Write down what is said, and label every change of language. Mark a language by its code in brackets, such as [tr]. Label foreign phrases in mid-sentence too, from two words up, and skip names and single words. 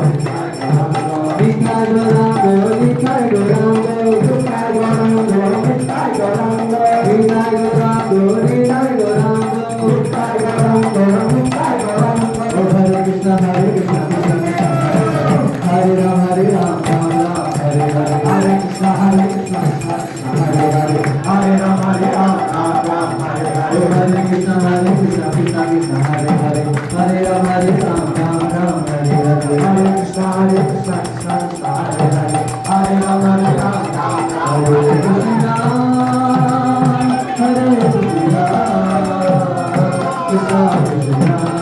[sa] Nitai Gauranga, Nitai Gauranga, Nitai Gauranga, Nitai Gauranga, Nitai Gauranga, Nitai Gauranga, Nitai Gauranga, Nitai Gauranga. Oh Hare Krishna, Hare Krishna, Krishna Krishna, Hare Rama, Hare Rama, Rama Rama, Hare Hare, Hare Krishna, Hare Krishna, Krishna Krishna, Hare Hare, Hare Rama, Hare Rama, Rama Rama, Hare Hare. Oh Hare Krishna, Krishna Krishna, Hare Hare, Hare Rama, Hare Rama, Rama Rama, Hare Hare, Hare Krishna, Krishna Krishna, Hare Hare, Hare Rama, Hare Rama, Rama Rama, Hare Krishna, Hare Krishna, Krishna Krishna,